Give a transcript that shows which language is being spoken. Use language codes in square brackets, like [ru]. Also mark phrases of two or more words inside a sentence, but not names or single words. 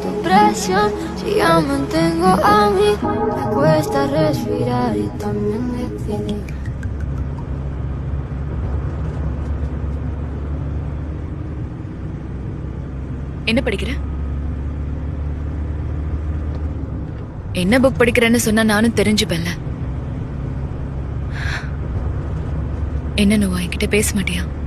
[es] presión. Si ya mantengo a mí, me cuesta respirar y también decidir. [ta] என்ன படிக்கிற? என்ன புக் படிக்கிறேன்னு சொன்னா நானும் தெரிஞ்சுப்பேன்ல. என்ன நோவா என்கிட்ட பேச மாட்டியா?